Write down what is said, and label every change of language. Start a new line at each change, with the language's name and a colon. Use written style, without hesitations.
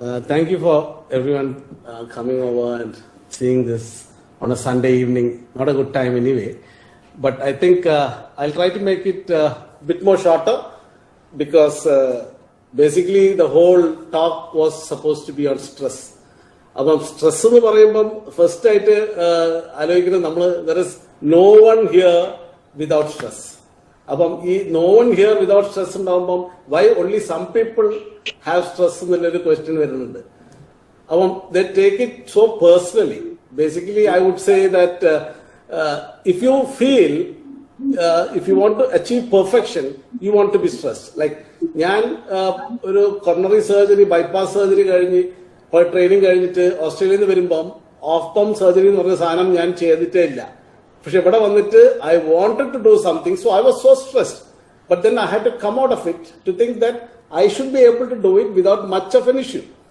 English: thank you for everyone coming over and seeing this on a Sunday evening. Not a good time anyway. But I think I'll try to make it a bit more shorter because basically the whole talk was supposed to be on stress.
Malayalam: അപ്പം stress എന്ന് പറയുമ്പം first ആയിട്ട് ആലോചിക്കുന്നത് നമ്മൾ
English: There is no one here without stress. അപ്പം ഈ no one here without stress ഉണ്ടാകുമ്പം why only some people have stress
Malayalam: എന്നുള്ളൊരു question വരുന്നുണ്ട്.
English: അപ്പം they take it so personally. Basically I would say that if you feel if you want to achieve perfection, you want to be stressed.
Malayalam: Like ഞാൻ ഒരു coronary surgery bypass surgery കഴിഞ്ഞ് training കഴിഞ്ഞിട്ട് ഓസ്ട്രേലിയയിൽ നിന്ന് വരുമ്പം of pump surgery എന്ന് പറഞ്ഞ സാധനം ഞാൻ ചെയ്തിട്ടേ ഇല്ല. പക്ഷെ ഇവിടെ വന്നിട്ട്
English: I wanted to do something, so I was so stressed. But then I had to come out of it to think that I should be able to do it without much of an issue.